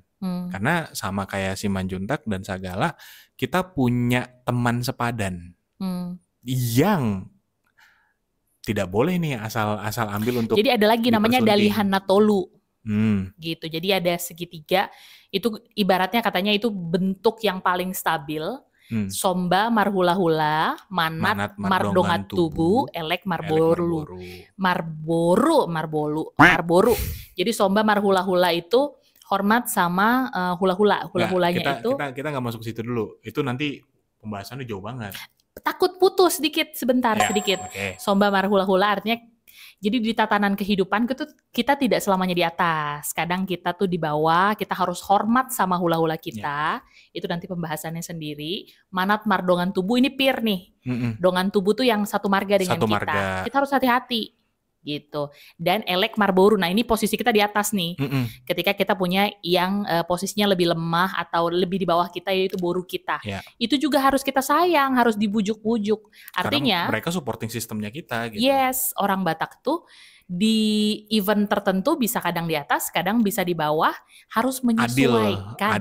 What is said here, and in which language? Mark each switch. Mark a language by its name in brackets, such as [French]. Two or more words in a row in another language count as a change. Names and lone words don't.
[Indonesian] Karena sama kayak Simanjuntak dan Sagala, kita punya teman sepadan yang tidak boleh nih asal ambil untuk. Jadi ada lagi namanya Dalihana Tolu. Gitu. Jadi ada segitiga, itu ibaratnya katanya itu bentuk yang paling stabil. [Batak Toba] Somba marhula-hula, manat mardongat tubuh, elek marbolu. [Indonesian] Jadi [Batak Toba] somba marhula-hula [Indonesian] itu hormat sama hula-hulanya itu. Kita nggak masuk situ dulu. Itu nanti pembahasannya jauh banget. Takut putus sedikit. [Batak Toba] Somba marhula-hula [Indonesian] artinya, jadi di tatanan kehidupan kita tidak selamanya di atas. Kadang kita tuh di bawah, kita harus hormat sama hula-hula kita. Itu nanti pembahasannya sendiri. [Batak Toba] Manat mardongan tubuh ini peer nih. Dongan tubuh [Indonesian] tuh yang satu marga dengan kita. Kita harus hati-hati gitu. [Batak Toba] Dan elek marboru. [Indonesian] Nah, ini posisi kita di atas nih. Ketika kita punya yang posisinya lebih lemah atau lebih di bawah kita, yaitu boru kita. Itu juga harus kita sayang, harus dibujuk-bujuk. Artinya karena mereka supporting sistemnya kita gitu. Yes, orang Batak tuh di event tertentu bisa kadang di atas, kadang bisa di bawah, harus menyesuaikan.